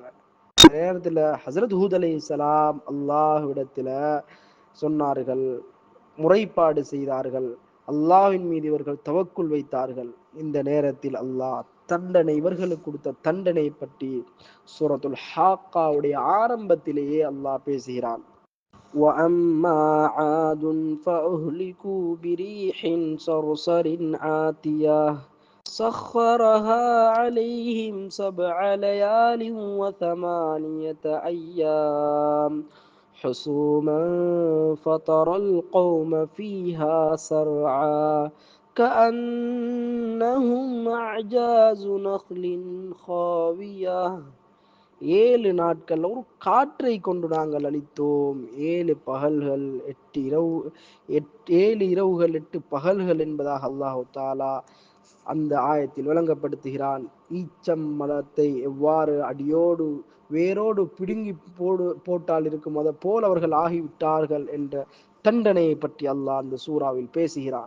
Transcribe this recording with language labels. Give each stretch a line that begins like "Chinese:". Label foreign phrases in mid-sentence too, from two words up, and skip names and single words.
Tamil: நேரத்தில் ஹசரத் ஹூத் அலைஹிஸ்ஸலாம் அல்லாஹ்விடத்தில் சொன்னார்கள், முறைப்பாடு செய்தார்கள். அல்லாஹ்வின் மீது இவர்கள் தவக்குல் வைத்தார்கள். இந்த நேரத்தில் அல்லாஹ் தண்டனை, இவர்களுக்கு கொடுத்த தண்டனை பற்றி சூரத்துல் ஹாக்காவுடைய ஆரம்பத்திலேயே அல்லாஹ் பேசுகிறான்.
Arabic: وَأَمَّا عَادٌ فَأُهْلِكُوا بِرِيحٍ صَرْصَرٍ عَاتِيَةٍ سَخَّرَهَا عَلَيْهِمْ 7 لَيَالٍ و8 أَيَّامٍ حُسُومًا فَتَرَى الْقَوْمَ فِيهَا سَرْعَى كَأَنَّهُمْ أَعْجَازُ نَخْلٍ خَاوِيَةٍ.
Tamil: 7 நாட்கள் ஒரு காற்றை கொண்டு நாங்கள் அளித்தோம். 7 பகல்கள் 8 இரவு, 7 இரவுகள் 8 பகல்கள் என்பதாக அல்லாஹு தாலா அந்த ஆயத்தில் விளங்கப்படுத்துகிறான். ஈச்சம் மரத்தை எவ்வாறு அடியோடு வேரோடு பிடுங்கி போட்டால் இருக்கும் அதை போல் அவர்கள் ஆகிவிட்டார்கள் என்ற தண்டனையை பற்றி அல்லாஹ் அந்த சூறாவில் பேசுகிறான்.